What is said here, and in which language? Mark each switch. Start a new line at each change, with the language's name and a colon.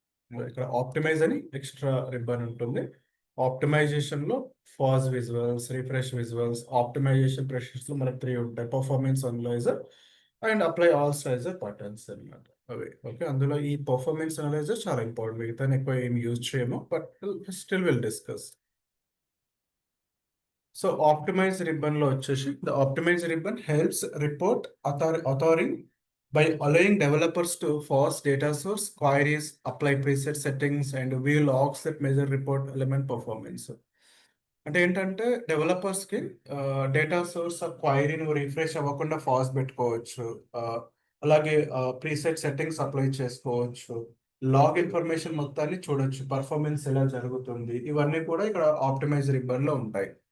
Telugu: ఇక్కడ ఆప్టిమైజ్ అని extra ribbon ఉంటుంది. ఆప్టిమైజేషన్ లో phage visuals, refresh visuals, optimisation pressures లో మనకు 3 ఉంటాయి: performance analyser and apply all స్ట్రైజర్ buttons అనమాట. అవి ఓకే. అందులో ఈ పర్ఫార్మెన్స్ అనలైజర్ చాలా ఇంపార్టెంట్. మిగతా ఎక్కువ ఏం యూజ్ చేయము,
English: But still will discuss.
Telugu: So optimise ribbon లో వచ్చేసి
English: The optimize ribbon helps report authoring by allowing developers to force data source queries, apply preset settings and view logs that measure report element performance.
Telugu: అంటే ఏంటంటే developers కి data source క్వైరీని refresh అవ్వకుండా fast పెట్టుకోవచ్చు. అలాగే preset settings apply చేసుకోవచ్చు. Log information మొత్తాన్ని చూడొచ్చు, performance ఎలా జరుగుతుంది, ఇవన్నీ కూడా ఇక్కడ ఆప్టిమైజ్ రిబ్బన్ లో ఉంటాయి.